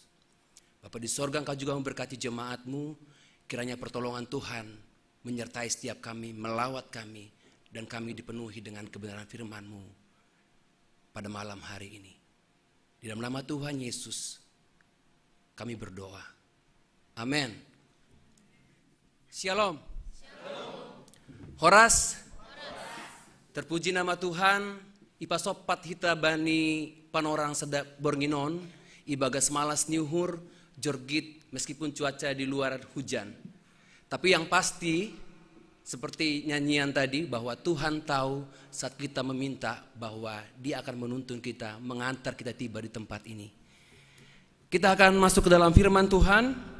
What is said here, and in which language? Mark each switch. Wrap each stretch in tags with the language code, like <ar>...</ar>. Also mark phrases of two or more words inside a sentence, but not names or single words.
<id>Bapa di sorga, Engkau juga memberkati jemaat-Mu. Kiranya pertolongan Tuhan menyertai setiap kami, melawat kami, dan kami dipenuhi dengan kebenaran firman-Mu pada malam hari ini. Di dalam nama Tuhan Yesus kami berdoa. Amin. Shalom. Horas. Terpuji nama Tuhan.</id> <bts>Ipa sopat hita bani panorang sedap bornginon, ibagas malas niuhur, jorgit</bts> <id>meskipun cuaca di luar hujan. Tapi yang pasti seperti nyanyian tadi, bahwa Tuhan tahu saat kita meminta bahwa Dia akan menuntun kita, mengantar kita tiba di tempat ini. Kita akan masuk ke dalam firman Tuhan.</id>